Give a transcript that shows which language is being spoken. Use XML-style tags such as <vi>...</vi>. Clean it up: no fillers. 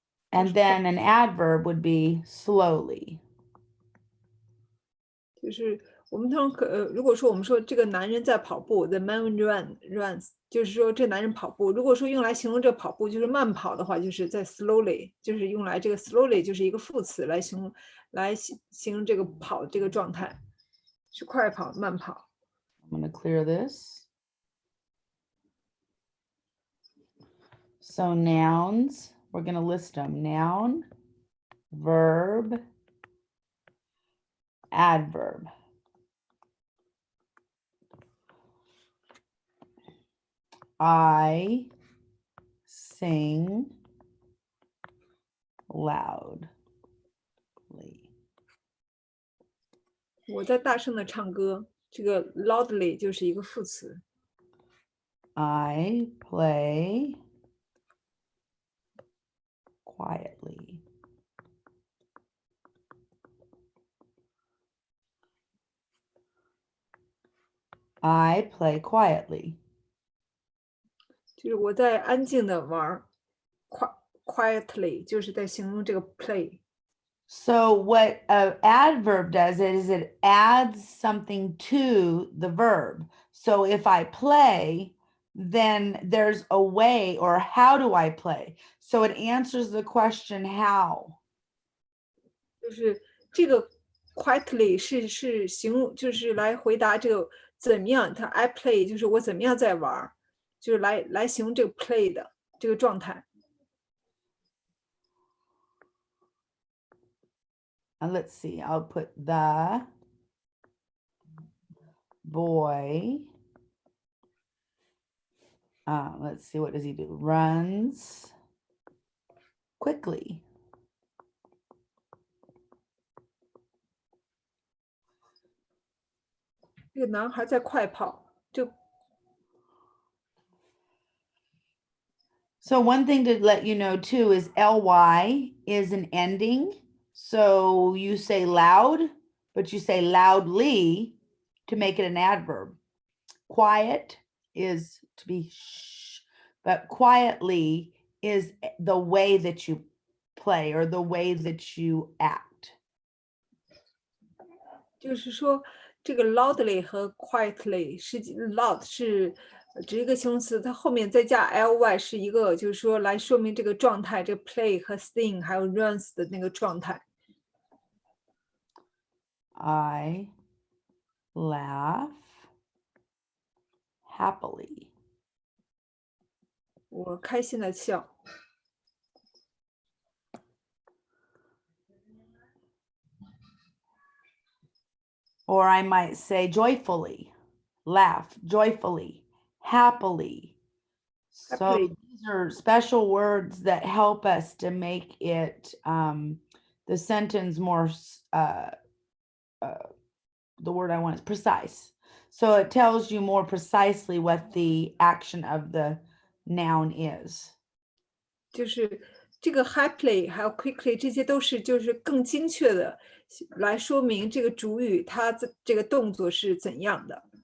<en>And then an adverb would be slowly.</en> <zh>就是我们通常如果说我们说这个男人在跑步 ，</zh> <en>the man runs，</en> <zh>就是说这男人跑步。如果说用来形容这跑步就是慢跑的话，就是在 slowly，就是用来这个 slowly 就是一个副词来形容这个跑这个状态，是快跑慢跑。</zh> <en>I'm going to clear this. So nouns, we're going to list them. Noun, verb, adverb. I sing loudly.</en> <zh>我在大声的唱歌，这个 loudly 就是一个副词。</zh> <en>I play quietly. I play quietly.</en> <zh>就是我在安静的玩 quietly 就是在形容这个 play。</zh> <en>So what an adverb does is it adds something to the verb. So if I play, then there's a way, or how do I play? So it answers the question how.</en> <zh>就是这个 quietly 是形容，就是来回答这个怎么样。它</zh> <en>I play</en> <zh>就是我怎么样在玩，就是来形容这个 play 的这个状态。</zh> <en>And let's see, I'll put the boy. Let's see, what does he do? Runs quickly.</en> <zh>这个男孩在快跑，就</zh> <en>So one thing to let you know too is ly is an ending. So you say loud, but you say loudly to make it an adverb. Quiet is to be shh, but quietly is the way that you play or the way that you act.</en> <zh>就是说这个 loudly 和 quietly 是 loud 是指一个形容词，它后面再加 ly 是一个，就是说来说明这个状态，这个 play 和 sing 还有 runs 的那个状态。</zh> <en>I laugh happily.</en> <zh>我开心的笑。</zh> <en>Or I might say joyfully, laugh joyfully, happily. So Happily. these are special words that help us to make it the sentence more the word I want is precise. So it tells you more precisely what the action of the noun is.</en> <zh>就是这个 happily 还有 quickly 这些都是就是更精确的来说明这个主语它这个动作是怎样的。</zh>